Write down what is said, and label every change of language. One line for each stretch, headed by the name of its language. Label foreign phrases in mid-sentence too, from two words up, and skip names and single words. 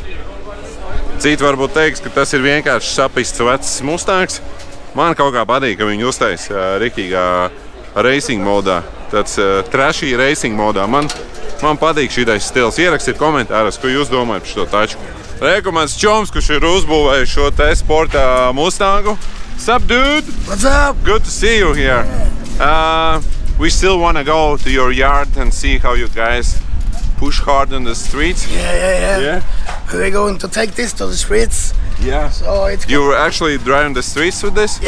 Latvian: Citi varbūt teiks, ka tas ir vienkārši sapists vecs Mustangs. Man kaut kā patīk, ka viņi uztais riktīgā racing modā, tāds
English: trashy racing
Latvian: modā. Man patīk šitais stils. Ierakstiet komentāros, ko jūs domājat par šo tačku. Rekomends čoms, kurš ir uzbūvējis šo te sporta Mustangu.
English: Sup, dude? What's up? Good to see you here. We still want to go to your yard and see how you guys push hard on the streets. Yeah. We're going to take this to the streets. Yeah. So You're actually driving the streets with this?